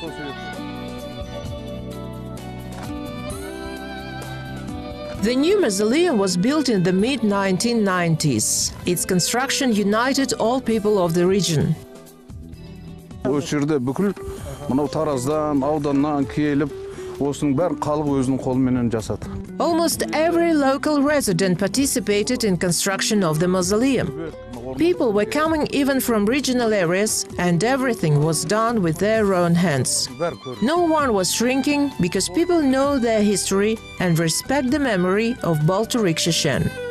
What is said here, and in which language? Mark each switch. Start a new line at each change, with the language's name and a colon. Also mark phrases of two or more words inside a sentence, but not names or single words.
English: The new mausoleum was built in the mid-1990s. Its construction united all people of the region.
Kazakh: Осы жерде бүкіл мынау Тараздан, ауданнан келіп, осының бәрін халық өзінің қолымен жасады.
English: Almost every local resident participated in construction of the mausoleum. People were coming even from regional areas, and everything was done with their own hands. No one was shrinking because people know their history and respect the memory of Boltirik Sheshen.